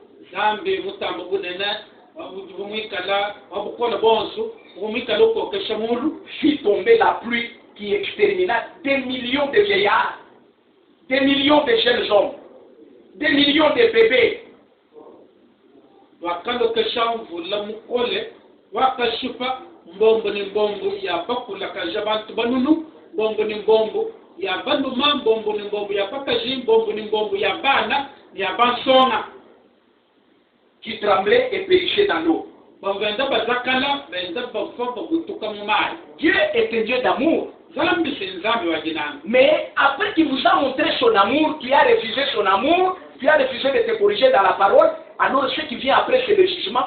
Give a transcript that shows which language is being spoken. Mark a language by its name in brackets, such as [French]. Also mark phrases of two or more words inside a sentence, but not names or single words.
[French] fit tomber la pluie qui extermina des millions de vieillards, des millions de jeunes hommes, des millions de bébés. [Luba-Lulua] Mbombo ni mbombo ya bakula kajabantu banunu, mbombo ni mbombo ya banduma, mbombo ni mbombo ya pakaji, mbombo ni mbombo ya bana, ya bansona, [French] qui tremblait et périssaient dans l'eau. Dieu est un Dieu d'amour. Mais après qu'il vous a montré son amour, qui a refusé son amour, qui a refusé de te corriger dans la parole, alors ce qui vient après c'est le jugement.